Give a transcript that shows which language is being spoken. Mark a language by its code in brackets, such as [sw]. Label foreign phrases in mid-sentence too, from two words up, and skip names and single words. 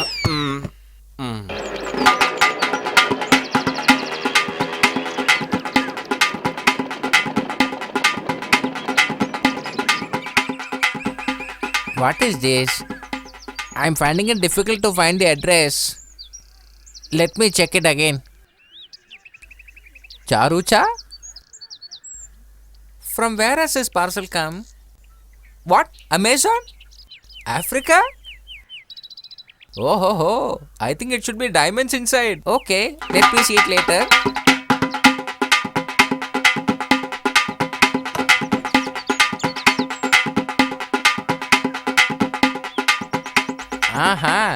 [en] What is this? I'm finding it difficult to find the address. Let me check it again. Charucha? From where has this parcel come? What? Amazon? Africa? Oh ho ho! I think it should be diamonds inside. Okay, let me see it later. Aha!